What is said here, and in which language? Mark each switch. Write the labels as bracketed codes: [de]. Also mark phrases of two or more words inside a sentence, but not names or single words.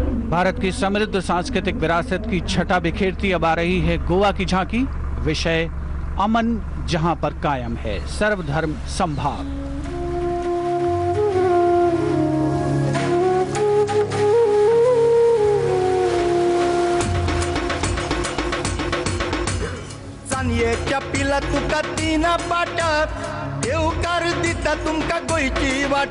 [hi] भारत की समृद्ध सांस्कृतिक विरासत की छटा बिखेरती अब आ रही है गोवा की झांकी। विषय अमन जहां पर कायम है, सर्वधर्म समभाव। [kok] चांदयेच्या पिला तुका तीन पाट, देवकार दिता तुमका गोयची वाट।